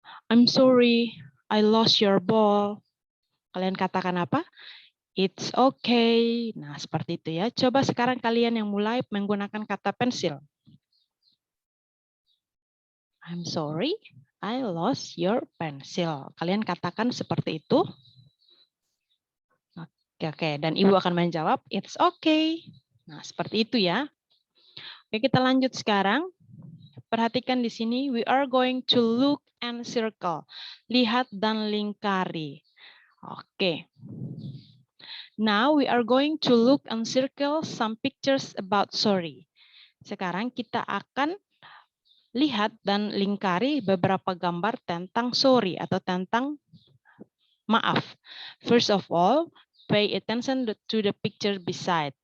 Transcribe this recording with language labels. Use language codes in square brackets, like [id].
[en] I'm sorry, I lost your ball. [id] Kalian katakan apa? [en] It's okay. [id] Nah, seperti itu ya. Coba sekarang kalian yang mulai menggunakan kata pensil. [en] I'm sorry, I lost your pencil. [id] Kalian katakan seperti itu. Oke. Dan Ibu akan menjawab, [en] it's okay. [id] Nah, seperti itu ya. Oke, kita lanjut sekarang. Perhatikan di sini, [en] we are going to look and circle. [id] Lihat dan lingkari. [en] Oke. Now we are going to look and circle some pictures about sorry. [id] Sekarang kita akan lihat dan lingkari beberapa gambar tentang sorry atau tentang maaf. [en] First of all, pay attention to the picture beside.